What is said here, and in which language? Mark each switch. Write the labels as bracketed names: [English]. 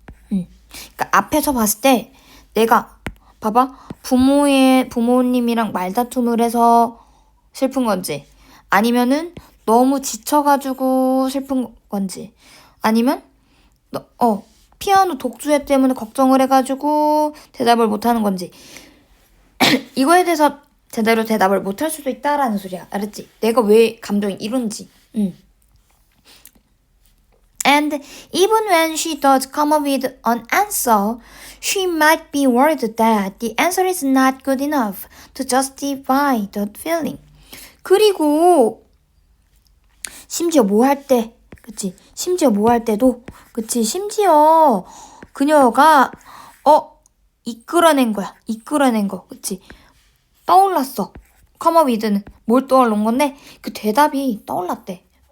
[Korean] 그러니까 앞에서 봤을 때 내가 봐봐 부모님이랑 말다툼을 해서 슬픈 건지 아니면은 너무 지쳐가지고 슬픈 건지 아니면 피아노 독주회 때문에 걱정을 해가지고 대답을 못하는 건지 이거에 대해서 제대로 대답을 못할 수도 있다라는 소리야. 알았지? 내가 왜 감정이 이런지. [English] And even when she does come up with an answer, she might be worried that the answer is not good enough to justify the feeling. [Korean] 그리고 심지어 뭐 할 때, 그치? 심지어 뭐 할 때도, 그치? 심지어 그녀가 이끌어낸 거, 그치? 떠올랐어. come up with는 뭘 떠올른 건데 그 대답이 떠올랐대.